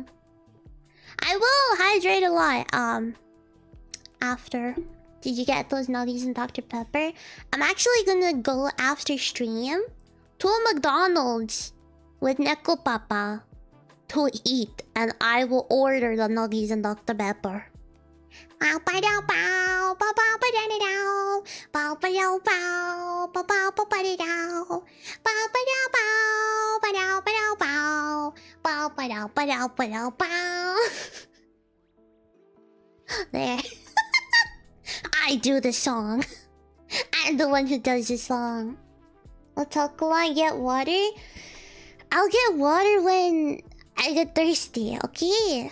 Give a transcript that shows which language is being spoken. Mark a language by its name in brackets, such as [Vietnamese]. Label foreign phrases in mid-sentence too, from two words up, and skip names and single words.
[English] I will hydrate a lot, after. Did you get those nuggies and Dr. Pepper? I'm actually gonna go after stream to a McDonald's with Neko Papa to eat, and I will order the nuggies and Dr. Pepper. Bow ba dow bow, bow bow ba da da dow, bow ba dow bow, bow bow ba ba da dow, bow ba dow bow, ba dow ba dow bow, bow ba dow ba dow ba dow bow. There. I do the song. I'm the one who does the song. I'll talk a lot, get water. I'll get water when I get thirsty, okay?